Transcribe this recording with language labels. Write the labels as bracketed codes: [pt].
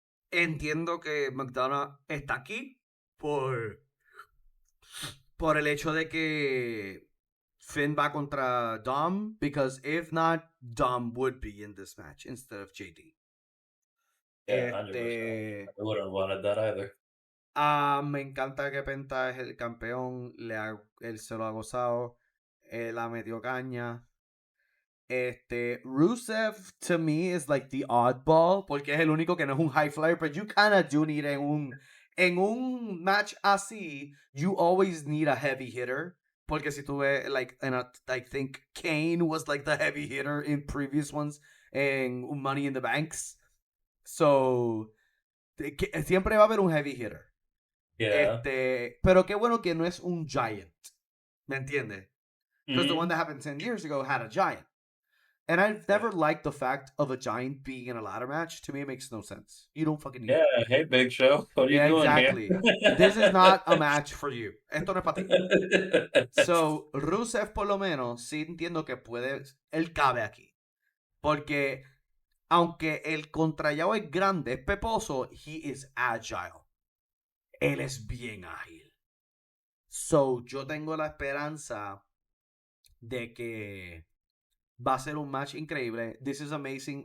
[es] Entiendo que McDonough está aquí por el hecho de que Finn va contra Dom, [en] because if not, Dom would be in this match instead of JD. Yeah, 100%. I wouldn't have wanted that either. [es] Me encanta que Penta es el campeón, él se lo ha gozado, la metió caña. [en] Rusev to me is like the oddball, [es] porque es el único que no es un high flyer, [en] but you kind of do need [es] en un match así, [en] you always need a heavy hitter. [es] Porque si tú ves, [en] like, I think Kane was like the heavy hitter in previous ones en Money in the Banks. [es] So, siempre va a haber un heavy hitter. [en] Yeah. [es] Pero qué bueno que no es un giant. ¿Me entiendes? [en] Because the one that happened 10 years ago had a giant. And I've never liked the fact of a giant being in a ladder match. To me, it makes no sense. You don't fucking need it. Yeah, hey, Big Show. What are you doing exactly. here? This is not a match for you. [es] Esto no es para ti. So, Rusev por lo menos, sí entiendo que él cabe aquí. Porque, aunque el contrallado es grande, es peposo, [en] he is agile. [es] Él es bien ágil. So, yo tengo la esperanza de que va a ser un match increíble. [en] This is amazing.